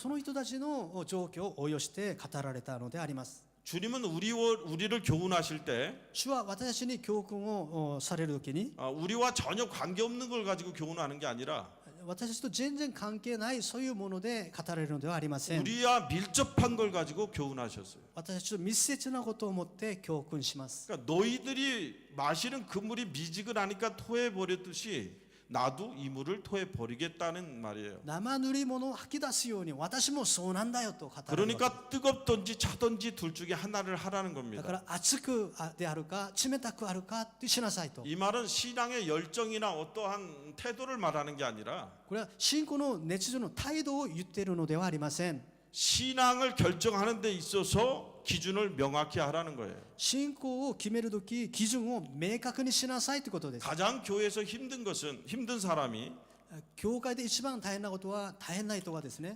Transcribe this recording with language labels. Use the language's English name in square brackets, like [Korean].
[Japanese] その人たちの状況を応用して語られたのであります。 [Korean] 주님은 우리를 교훈하실 때 [Japanese] 主は私たちに教訓をされるときに、 [Korean] 우리와 전혀 관계없는 걸 가지고 교훈하는 게 아니라 [Japanese] 私たちと全然関係ないそういうもので語られるのではありません。 [Korean] 우리와 밀접한 걸 가지고 교훈하셨어요. [Japanese] 私たちと密接なことを持って教訓します。 [Korean] 그러니까 너희들이 마시는 그 물이 미지근하니까 토해버렸듯이 나도 이 물을 토해버리겠다는 말이에요. [Japanese] 生塗り物を吐き出すように私もそうなんだよと語られるわけ。 [Korean] 그러니까 뜨겁든지 차든지 둘 중에 하나를 하라는 [Japanese] だか [Korean] 겁니다. [Japanese] ら熱くであるか冷たくあるかってしなさいと。 [Korean] 이 말은 신앙의 열정이나 어떠한 태도를 말하는 게 아니라 [Japanese] これは信仰の熱情の態度を言っているのではありません。 [Korean] 신앙을 결정하는 데 있어서 기준을 명확히 하라는 거예요. [Japanese] 信仰を決めるとき基準を明確にしなさいということです。 [Korean] 가장 교회에서 힘든 사람이 [Japanese] 教会で一番大変なことは大変な人はですね、